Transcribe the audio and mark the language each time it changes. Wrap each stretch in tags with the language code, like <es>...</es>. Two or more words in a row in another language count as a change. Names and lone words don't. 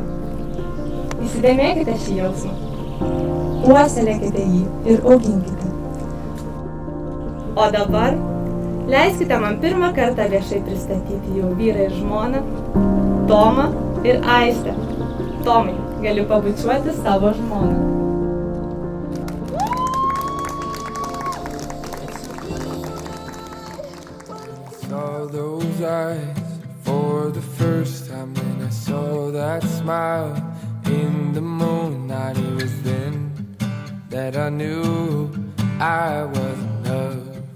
<lt>Įsidėmėkite šį jausmą, puoselėkite jį ir auginkite. O dabar leiskite man pirmą kartą viešai pristatyti jau vyrą ir žmoną, Tomą ir Aistę. Tomai, gali pabučiuoti savo žmoną.</lt> <en>Saw those eyes for the first time when I saw that smile in the moonlight. It was then that I knew I was in love.</en>